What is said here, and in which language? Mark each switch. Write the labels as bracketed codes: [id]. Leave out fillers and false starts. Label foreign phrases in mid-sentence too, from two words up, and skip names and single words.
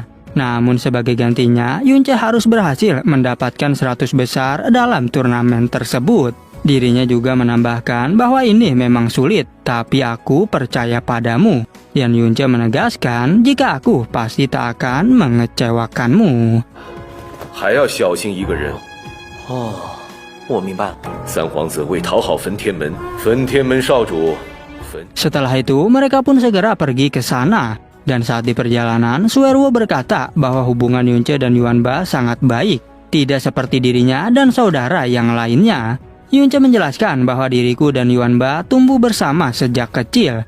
[id] Namun sebagai gantinya, Yunce harus berhasil mendapatkan 100 besar dalam turnamen tersebut. Dirinya juga menambahkan bahwa ini memang sulit, tapi aku percaya padamu. Dan Yunce menegaskan jika aku pasti tak akan mengecewakanmu. [zh] 还要小心一个人。哦，我明白了。三皇子为讨好分天门，分天门少主。 [id] Setelah itu, mereka pun segera pergi ke sana. Dan saat di perjalanan, Sueruo berkata bahwa hubungan Yunce dan Yuan Ba sangat baik. Tidak seperti dirinya dan saudara yang lainnya. Yunce menjelaskan bahwa diriku dan Yuan Ba tumbuh bersama sejak kecil.